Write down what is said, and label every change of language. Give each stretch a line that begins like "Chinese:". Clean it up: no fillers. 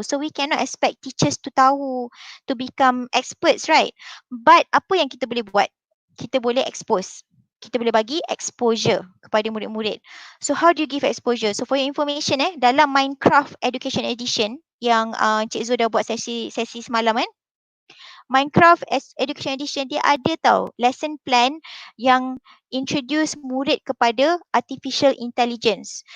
English: So we cannot expect teachers to
Malay: tahu,
English: to become experts, right?
Malay: But apa yang kita boleh buat? Kita boleh expose. Kita boleh bagi exposure kepada murid-murid.
English: So how do you give exposure?
Malay: So
English: for your information
Malay: dalam Minecraft Education Edition yang Cik Zul dah buat sesi semalam Minecraft Education Edition dia ada tau lesson plan yang introduce murid kepada artificial intelligence.